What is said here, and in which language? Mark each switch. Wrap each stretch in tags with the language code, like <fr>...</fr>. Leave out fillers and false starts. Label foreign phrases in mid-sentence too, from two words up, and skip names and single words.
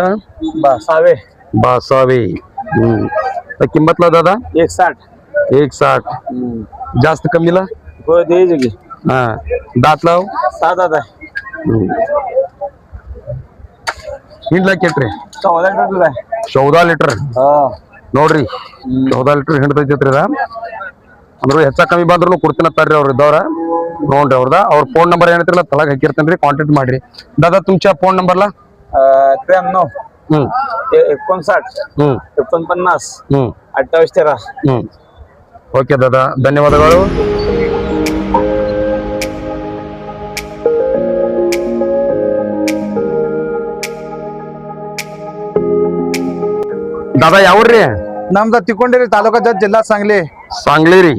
<mr>बासावे. बासावे. किंमतला दादा? 160. 160 जास्त कमीला? हो द्यायचं की. हा दात लाव? 6 दात आहे.</mr> <kn>ಹಿಂಡ್ಲ ಕೆಟ್ರಿ?</kn> <mr>14 लिटर आहे.</mr> <kn>14 ಲೀಟರ್ ನೋಡ್ರಿ. 14 ಲೀಟರ್ ಹಿಂಡ್ತೈತ್ರಿ ಅದ. ಅಂದ್ರೆ ಹೆಚ್ಚ ಕಮ್ಮಿ ಬಂದ್ರು ಕೊಡ್ತೀನಿ ತರ್ರಿ ಅವ್ರ ಇದ್ದವ್ರ ನೋಡ್ರಿ. ಅವ್ರ ಫೋನ್ ನಂಬರ್ ಏನೈತ್ರಲ್ಲ ತಳಗ ಹಾಕಿರ್ತೇನ್ರಿ ಕಾಂಟ್ಯಾಕ್ಟ್ ಮಾಡ್ರಿ.</kn> <mr>दादा तुमच्या फोन नंबरला? 93 59 49 28 13. ओके दादा ಧನ್ಯವಾದಗಳು. दादा ಯಾವ್ರಿ?</mr> <kn>ನಮ್ದ ತಿಕ್ಕೊಂಡಿರಿ ತಾಲೂಕಾ ಜತ್ ಜಿಲ್ಲಾ सांगली. सांगली ರೀ?</kn>